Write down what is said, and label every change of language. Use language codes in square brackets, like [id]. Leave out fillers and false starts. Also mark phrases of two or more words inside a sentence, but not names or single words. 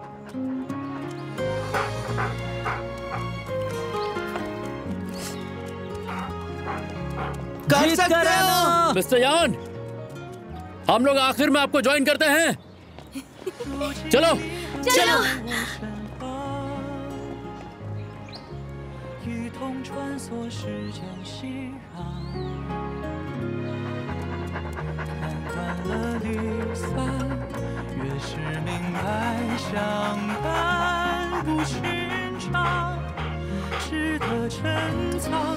[hi] कर सकते हो। मिस्टर यान, हम लोग आखिर में आपको ज्वाइन करते हैं। चलो चलो। [zh] 一同穿梭时间熙攘，看惯了离散，越是明白相伴不寻常，值得珍藏。